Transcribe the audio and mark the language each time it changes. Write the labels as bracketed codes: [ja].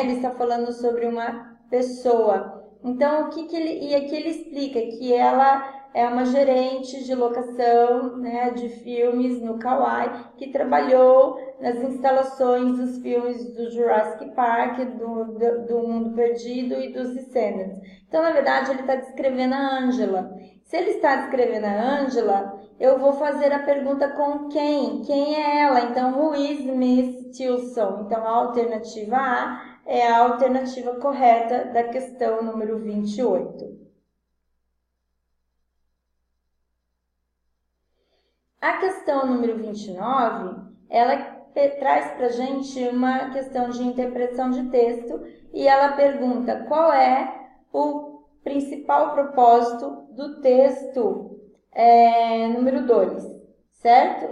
[pt] Ele está falando sobre uma pessoa. Então, e aqui ele explica que ela é uma gerente de locação, né, de filmes no Kauai, que trabalhou nas instalações dos filmes do Jurassic Park, do Mundo Perdido e dos Descendants. Então, na verdade, ele está descrevendo a Angela. Se ele está descrevendo a Angela, eu vou fazer a pergunta com quem? Quem é ela? Então, [en] who is Miss Tilson? [pt] Então, a alternativa A é a alternativa correta da questão número 28. A questão número 29, ela traz para a gente uma questão de interpretação de texto e ela pergunta qual é o principal propósito do texto número 2, certo?